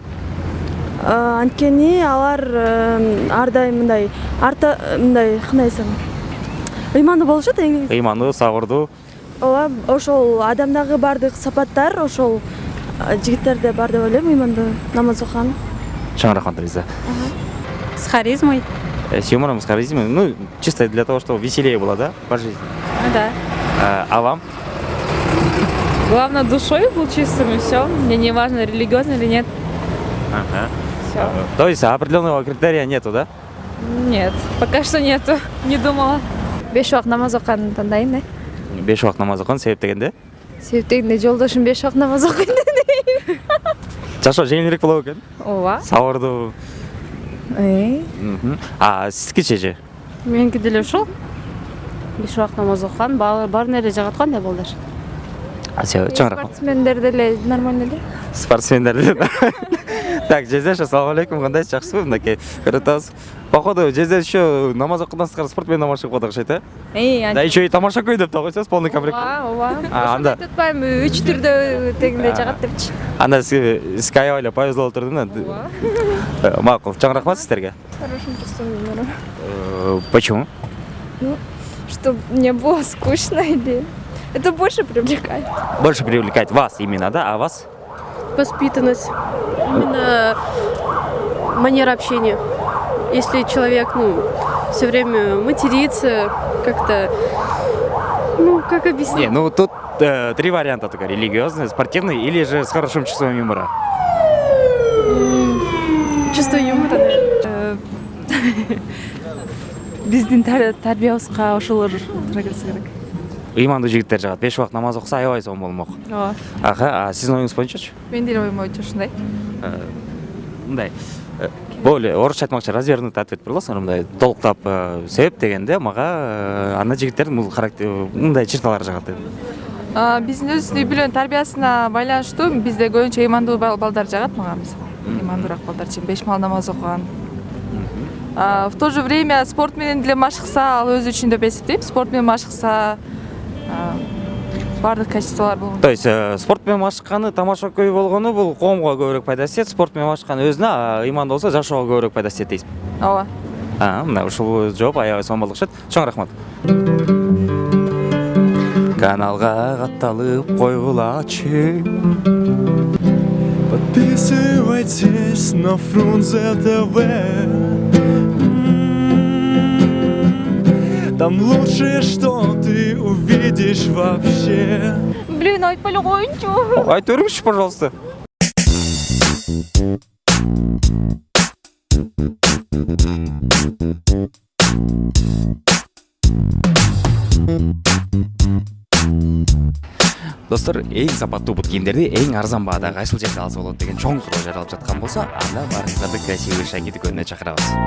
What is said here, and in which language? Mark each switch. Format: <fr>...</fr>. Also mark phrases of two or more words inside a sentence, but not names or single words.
<ky>Анткени алар ар дайым мындай кандай айтсам, ыймандуу болушат эң негизи. Ыймандуу, сабырдуу. Ооба, ошол адамдагы бардык сапаттар ошол жигиттерде бар деп ойлойм, ыймандуу намаз окуган. Чоң рахмат, Нуриза.</ky> <ru>С харизмой. С юмором, с харизмой. Ну, чисто для того, чтобы веселее было, да, по жизни? Да. А вам? Главное, душой был чистым, и все. Мне не важно, религиозно или нет. Ага. Все. То есть определенного критерия нету, да? Нет, пока что нету. Не думала.</ru> <ky>5 убакыт намаз окуганды тандайм да. 5 убакыт намаз окуган, себеп дегенде? Себеп дегенде жолдошум 5 убакыт намаз окуйт дейм. Жашоо жеңилирээк болот экен. Ооба. Сабырдуу. А сиздики же? Меники деле ушул. 5 убакыт намаз окуган, баарын эле жагат кандай балдар. Чоң рахмат. Спортсмендер деле нормально эле. Спортсмендер деле. Так, Жездеш,</ky> <ar>السلام عليكم,</ar> <ky>кандайсыз, жакшысызбы? Мынакей көрүп атабыз. Походу, Жездеш еще намаз окуган сырткары спорт менен машыгып атат окшойт, э?</ky> <ru>Да еще и</ru> <ky>тамаша көй деп да койсоңуз,</ky> <ru>полный комплект.</ru> <ky>Ооба. Анда Айтпайм, 3 түрдө тегиндей жагат депчи. Анда сизге аябай эле повезло болуп турду да. Макул, чоң рахмат сиздерге.</ky> <ru>Хорошим чувством. Почему? Чтобы не было скучно или... Это больше привлекает. Больше привлекает вас именно, да? А вас? Воспитанность, именно манера общения. Если человек, все время матерится, как-то, как объяснить? Не, тут 3 варианта только: религиозный, спортивный или же с хорошим чувством юмора. Чувство юмора, наверное.</ru> <ky>Биздин тарбиябызга ошолор туура келсе керек. Ыймандуу жигиттер жагат. 5 убакыт намаз окуса аябай сонун болмок. Ооба. Аха, сиздин оюңуз боюнчачы? Мен деле оюм боюнча ушундай. Мындай. Бул эле орусча айтмакчы,</ky> <ru>развернутый ответ</ru> <ky>болосуң, мындай толуктап себеп дегенде мага анда жигиттердин бул характер мындай черталары жагат деп. Биздин өзүбүздүн үй бүлөнүн тарбиясына байланыштуу бизде көбүнчө ыймандуу балдар жагат мага. Ыймандуураак балдар, 5 мал намаз окуган.</ky> <ru>В то же время</ru> <ky>спорт менен деле машыкса, ал өзү үчүн деп эсептейм. Спорт менен машыкса бардык качестволор болгон.</ky> <ru>То есть</ru> <ky>спорт менен машыкканы, тамаша көй болгону бул коомго көбүрөөк пайда этет, спорт менен машыккан өзүнө, ыймандуу болсо жашоого көбүрөөк пайда этет дейсиз. Ооба. Мына ушул жооп аябай сонун болуп окшойт. Чоң рахмат. Каналга катталып койгулачы.</ky> <ru>Подписывайтесь на Фрунзе ТВ. Там лучшее, что ты увидишь вообще.</ru> <ky>Блин, айтпай эле коеюнчу. Айта бериңизчи, пожалуйста. Достор, эң сапаттуу бут кийимдерди эң арзан баада кайсыл жерде алса болот деген чоң суроо жаралып жаткан болсо, анда баарыңыздарды красивый шаги дүкөнүнө чакырабыз.</ky>